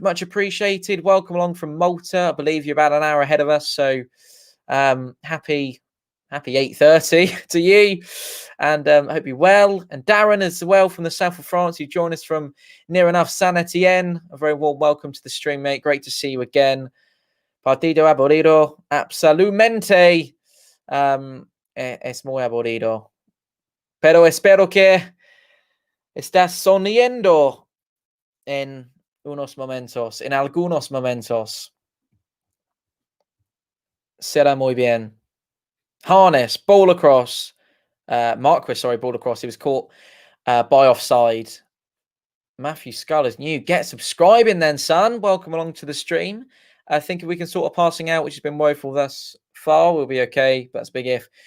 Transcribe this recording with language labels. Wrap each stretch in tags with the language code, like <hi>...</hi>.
<en>Much appreciated. Welcome along from Malta. I believe you're about an hour ahead of us, so happy 8:30 to you, and hope you're well. And Darren as well from the south of France, who joined us from near enough Saint Etienne. A very warm welcome to the stream, mate. Great to see you again.</en> <es>Partido aburrido, absolutamente. Es muy aburrido, pero espero que estás sonriendo en algunos momentos. Será muy bien.</es> <en>Harness, ball across. Marquis, ball across. He was caught by offside. Matthew Scull is new. Get subscribing then, son. Welcome along to the stream. I think if we can sort of passing out, which has been woeful thus far, we'll be okay. But that's a big if.</en>